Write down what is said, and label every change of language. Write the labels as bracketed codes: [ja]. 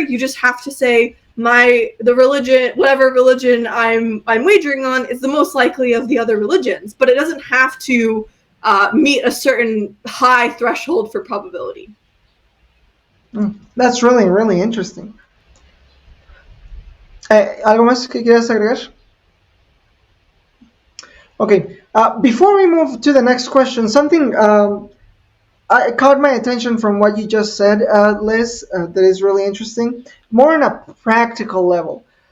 [en] You just have to say whatever religion I'm wagering on is the most likely of the other religions, but it doesn't have to meet a certain high threshold for probability. That's really, really interesting. [es] ¿Algo más que quieras agregar? [en] Okay, before we move to the next question, something caught my attention from what you just said, Liz, that is really interesting, more on a practical level.